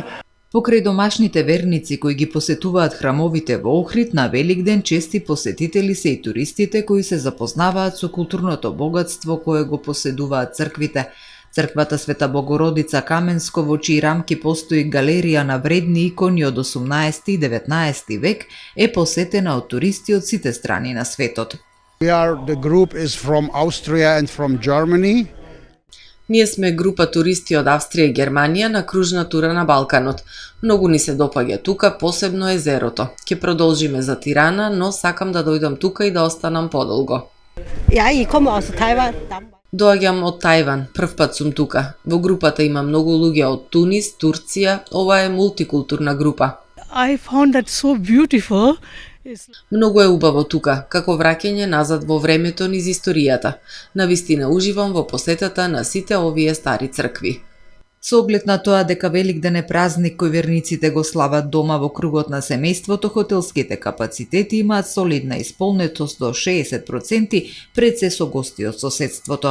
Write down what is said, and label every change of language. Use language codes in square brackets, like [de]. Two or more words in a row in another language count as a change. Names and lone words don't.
[mk] Покрај домашните верници кои ги посетуваат храмовите во Охрид, на Великден чести посетители се и туристите кои се запознаваат со културното богатство кое го поседуваат црквите. Црквата Света Богородица Каменско, во чии рамки постои галерија на вредни икони од 18 и 19 век, е посетена од туристи од сите страни на светот. [en] The group is from Austria and from Germany. [mk] Ние сме група туристи од Австрија и Германија на кружна тура на Балканот. Многу ни се допаѓа тука, посебно езерото. Ќе продолжиме за Тирана, но сакам да дојдам тука и да останам подолго. Доаѓам од Тајван, прв пат сум тука. Во групата има многу луѓе од Тунис, Турција, ова е мултикултурна група. [en] I found that so beautiful. [mk] Многу е убаво тука, како враќање назад во времето низ историјата. Навистина уживам во посетата на сите овие стари цркви. Со оглед на тоа дека Великден е празник кој верниците го слават дома во кругот на семејството, хотелските капацитети имаат солидна исполнетост до 60% пред се со гости од соседството.